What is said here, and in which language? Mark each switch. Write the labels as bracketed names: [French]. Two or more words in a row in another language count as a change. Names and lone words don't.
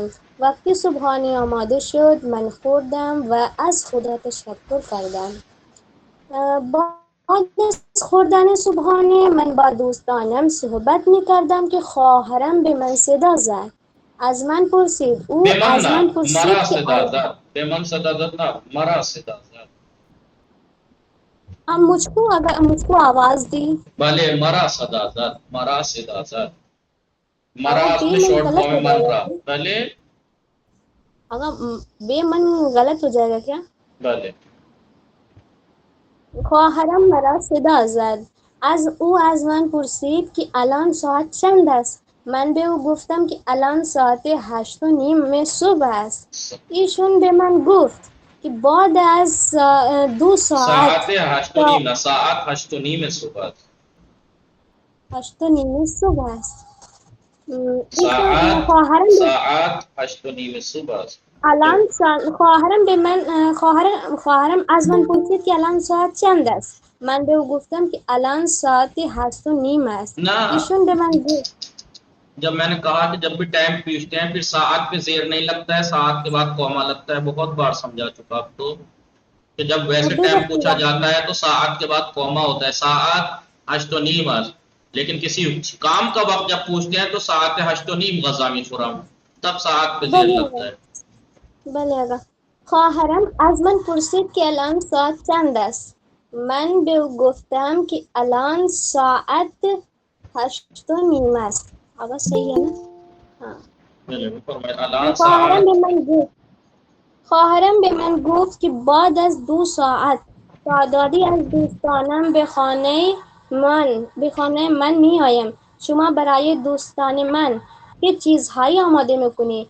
[Persian] وقتی صبحانه آماده شد من خوردم و از خدا تشکر کردم. بعد از خوردن صبحانه من با دوستانم صحبت می‌کردم که خواهرم به من صدا زد. از من پرسید مرا صدا زد. به من صدا زد نه، مرا صدا زد. [Urdu] مجھ کو آواز دی. [Persian] بله مرا صدا زد. مرا صدا زد. مرا [Urdu] اصل شورٹ فارم ہے [Persian] من را. بله [Urdu] آقا بے من غلط ہو جائے گا کیا؟ [Persian] بله. خواهرم مرا صدا زد. او از من پرسید که الان ساعت چند است. من به او گفتم که الان ساعت 8:30 صبح است. ایشون به من گفت که بعد از 2 ساعت ساعت 8:30 نه، ساعت 8:30 صبح است. 8:30 صبح است. ساعت خواهرم 8:30 صبح است. الان خواهرم از من پرسید که الان ساعت چند است. من به او گفتم که الان ساعت 8:30 است. نه، ایشون به من گفت [Urdu] جب میں نے کہا کہ جب بھی ٹائم پوچھتے ہیں پھر ساعت پہ زیر نہیں لگتا ہے، ساعت کے بعد کوما لگتا ہے، بہت بار سمجھا چکا اب تو. کہ جب ویسے ٹائم پوچھا جاتا ہے تو ساعت کے بعد کوما ہوتا ہے، ساعت 8:30، لیکن کسی کام کا وقت جب پوچھتے ہیں تو ساعت 8:30 [Persian] غزہ میخورم، [Urdu] تب ساعت پہ زیر لگتا ہے. [Persian] بله آقا. خواهرم از من پرسید که الان ساعت چند است. من به او گفتم که الان ساعت 8:30 است. [Urdu] آقا صحیح ہے نا؟ [Persian] الان خواهرم ساعت به من گفت خواهرم به من گفت که بعد از 2 ساعت تعدادی از دوستانم به خانه من می آیم. شما برای دوستان من چه چیزهایی آماده میکنی؟